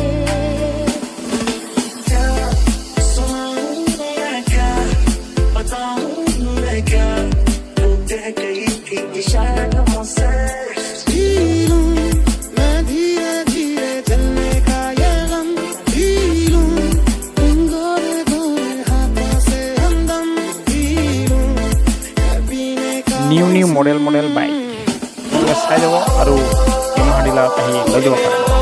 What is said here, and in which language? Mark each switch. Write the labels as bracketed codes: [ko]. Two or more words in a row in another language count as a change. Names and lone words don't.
[hi] क्या सुनाऊं मैं क्या बताऊं मैं क्या, तू कह गई थी इशारों से। जी लूं मैं धीरे धीरे जलने का ये गम, जी लूं उन गोरे गोरे हाथों से हमदम, जी लूं पीने का [as] নিউ মডেল বাইক চাই যাব আৰু ডিমাহাডিলা আহি লৈ যাব পাৰে।